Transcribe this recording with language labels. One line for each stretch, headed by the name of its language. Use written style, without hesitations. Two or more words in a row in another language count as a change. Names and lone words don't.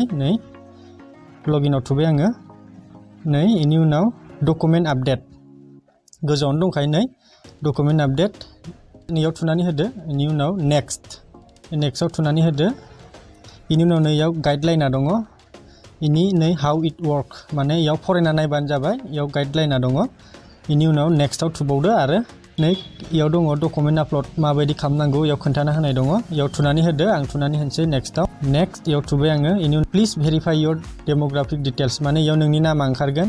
Bodo: नै लगिनाव थुबाय आङो। नै बेनि उनाव
English: document update
Bodo: गोजौआवनो दंखायो। नै
English: document update
Bodo: नैयाव थुनानै होदो। बेनि उनाव नेक्स्टआव थुनानै होदो। बेनि उनाव नैयाव गाइडलाइना दङ। बेनि नै
English: how it work
Bodo: माने इयाव फरायना नायबानो जाबाय। इयाव गाइडलाइना दङ। बेनि उनाव नेक्स्टआव थुबावदो आरो नै इयाव दङ
English: document upload
Bodo: माबायदि खालामनांगौ इयाव खोन्थाना होनाय दङ। इयाव थुनानै होदो। आं थुनानै होनसै नेक्स्टआव। नेक्स्ट इयाव थुबाय आङो। बेनि उनाव
English: please verify your demographic details
Bodo: माने इयाव नोंनि नामा ओंखारगोन।